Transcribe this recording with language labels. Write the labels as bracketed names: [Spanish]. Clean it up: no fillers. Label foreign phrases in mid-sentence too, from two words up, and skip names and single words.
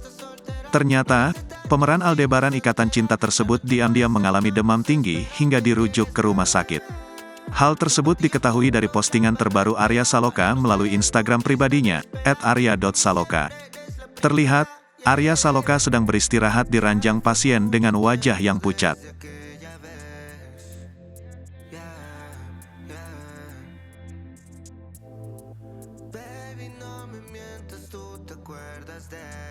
[Indonesian] Ternyata, pemeran Aldebaran Ikatan Cinta tersebut diam-diam mengalami demam tinggi hingga dirujuk ke rumah sakit. Hal tersebut diketahui dari postingan terbaru Arya Saloka melalui Instagram pribadinya, @arya.saloka. Terlihat, Arya Saloka sedang beristirahat di ranjang pasien dengan wajah yang pucat. [Spanish] Baby, no me mientas, tú te acuerdas de